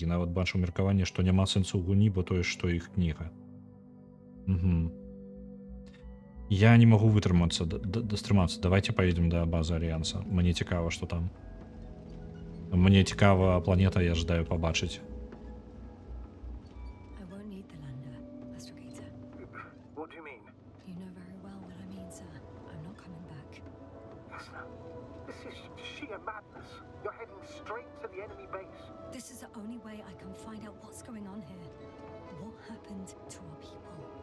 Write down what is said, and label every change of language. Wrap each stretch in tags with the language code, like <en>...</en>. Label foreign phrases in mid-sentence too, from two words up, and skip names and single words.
<be>Нават бачу меркаванне, што няма сэнсу ў гульні, бо тое, што іх кніга. Я не магу стрымацца.</be> <ru>Давайте поедем да базы Альянса.</ru> <be>Мне цікава, што там. Мне цікава планета, я жадаю пабачыць.</be> <en>What do you mean? You know very well what I mean, sir. I'm not coming back. This is sheer madness. can find out what's going on here. What happened to our people?</en>